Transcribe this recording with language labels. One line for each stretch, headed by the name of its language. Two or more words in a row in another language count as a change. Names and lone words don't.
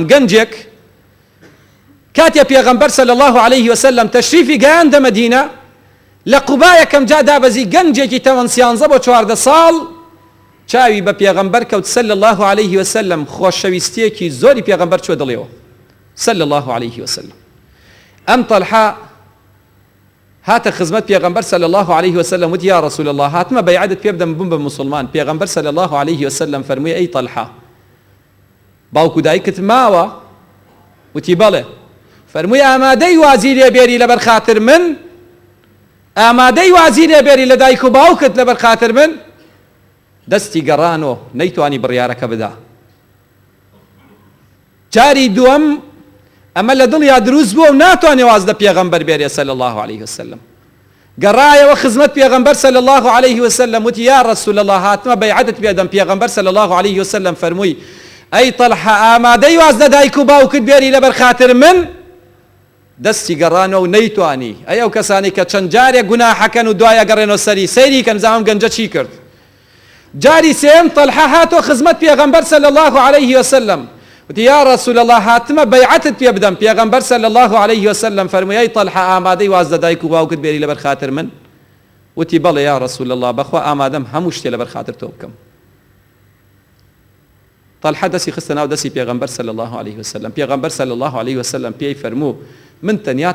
Central Kurdish: گەنجێک کاتێ پێغەمبەر
Arabic: صلی الله عليه وسلم
Central Kurdish: تەشریفی گەیاندە مەدینە، لە قوبا یەکەم جا دابەزی گەنجێکی تەمەن 13 بۆ 14 ساڵ چاوی بە پێغەمبەر کەوت
Arabic: صلی الله عليه وسلم
Central Kurdish: خۆشەویستیەکی زۆری پێغەمبەر چوە دڵیەوە
Arabic: صلی الله عليه وسلم
Central Kurdish: ئەم طەلحە هاتە خزمەت پێغەمبەر
Arabic: صلی الله عليه وسلم
Central Kurdish: وتی
Arabic: یا رسول الله
Central Kurdish: هاتمە بەیعەتت پێ بدەم بم بە موسڵمان پێغەمبەر
Arabic: صلی الله عليه وسلم
Central Kurdish: فەرمووی ئەی طەلحە باوکو دایکت ماوە وتی بەڵێ فەرمووی ئامادەی وازی لێبێری لەبەر خاتر من ئامادەی وازی لێبێری لە دایک و باوکت لەبەر خاتر من دەستی گەڕانەوە نەیتوانی بڕیارەکە بدا جاری دووەم ئەمە لە دڵیا دروست بووە و ناتوانێ واز لە پێغەمبەر بێرێ
Arabic: صلی الله عليه وسلم
Central Kurdish: گەڕایەوە خزمەت پێغەمبەر
Arabic: صلی الله عليه وسلم
Central Kurdish: وتی
Arabic: یا رسول الله
Central Kurdish: هاتمە بەیعەتت پێ دەم پێغەمبەر
Arabic: صلی الله عليه وسلم
Central Kurdish: فەرمووی ئەی طەلحە ئامادەی واز لە دایک و باوکت بێری لەبەر خاتر من دەستی گەڕانەوە و نەیتوانی ئەی ئەو کەسانی کە چەند جارێک گوناحەکەن و دوایە گەڕێنەوە سەری سەیری کەن زعم گەنجە چی کرد جاری سێم طەلحە هاتۆ خزمەت پێغەمبەر
Arabic: صلی الله عليه وسلم
Central Kurdish: وتی
Arabic: یا رسول الله
Central Kurdish: هاتمە بەیعەتت پێ بدەم پێغەمبەر
Arabic: صلی الله عليه وسلم
Central Kurdish: فەرمووی ئەی طەلحە ئامادەی واز لە دایک و باوکت بێری لەبەر خاتر من وتی بەڵێ
Arabic: یا رسول الله
Central Kurdish: بەخوا ئامادەم هەموو شتێ لەبەر خاتر تۆ بکەم طەلحە دەستی خستە ناو دەستی پێغەمبەر
Arabic: صلی الله عليه وسلم
Central Kurdish: پێغەمبەر
Arabic: صلی الله عليه وسلم
Central Kurdish: پێی فەرموو من تەنیا